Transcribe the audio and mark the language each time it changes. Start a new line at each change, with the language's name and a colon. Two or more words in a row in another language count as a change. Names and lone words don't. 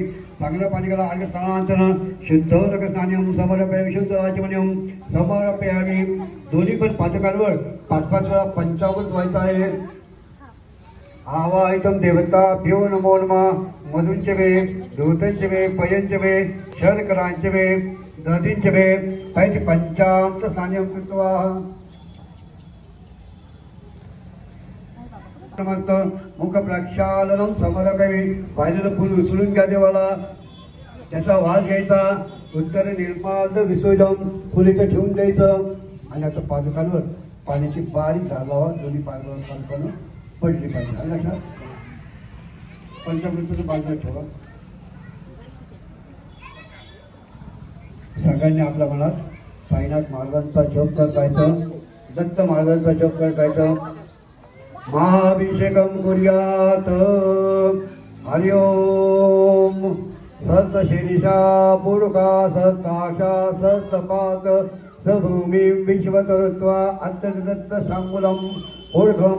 Marathi: चांगलं पाणी घाला.
Sanskrit: अर्घ्यस्नानानंतर शुद्धोदकस्नानं समर्पयामि. शुद्ध आचमनीयं समर्पयामि.
Marathi: दोन्ही पण पादुकांवर 5-5 वेळा पंचामृत व्हायचं आहे.
Sanskrit: आवाहयतं देवताभ्यो नमो नमः. मधुंच वे धूतंच वे पयंच वे शर्करांच वे दधींच वे पैति पंचामृत स्नानं कृत्वा नमस्त मुख प्रक्षालनं समर्पयामि.
Marathi: वाहिलेलं फूल उचलून घ्या देवाला. त्याचा वास घ्यायचा. उत्तर निर्माल्य विसर्जन फुल इथं ठेवून द्यायचं. आणि आता पादुकांवर पाण्याची बारीक धार लावा. दोन्ही पादुकांवर पडली पाहिजे. लक्षात पंचामृताचं बाजूला ठेवा. सगळ्यांनी आपल्या मनात साईनाथ महाराजांचा जप करायचा. दत्त महाराजांचा जप करायचा.
Sanskrit: महाभिषेकं कुर्यात्. हरि ओम. सत्शीर्षा पुरुषा सत्ताशा सत्पात सभूमिं विश्वकरुत्वा अत्यदत्त सांगुलं ऊर्ध्वं